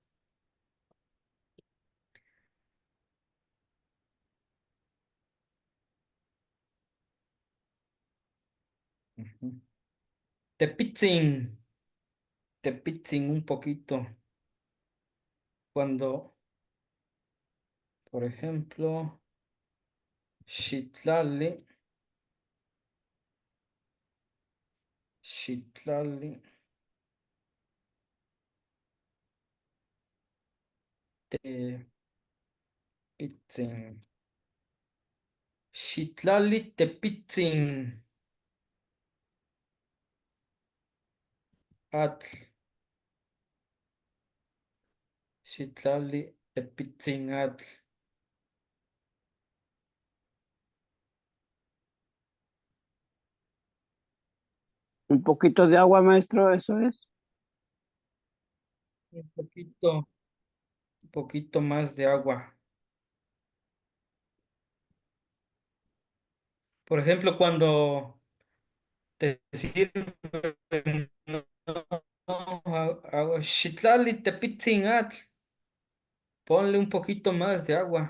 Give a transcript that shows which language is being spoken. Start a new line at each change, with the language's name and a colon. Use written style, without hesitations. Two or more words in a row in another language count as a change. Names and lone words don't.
Nahuatl languages: Ujú. Tepitzin, Tepitzin
Spanish: un poquito. Cuando Por ejemplo,
Nahuatl languages: Xitlali. Xitlali. Tepitzin. Xitlali Tepitzin. Atl. Xitlali Tepitzin Atl.
Spanish: Un poquito de agua, maestro, eso es. Un poquito más de agua. Por ejemplo, cuando te sirven agua,
Nahuatl languages: Xitlali Tepitzin Atl,
Spanish: ponle un poquito más de agua.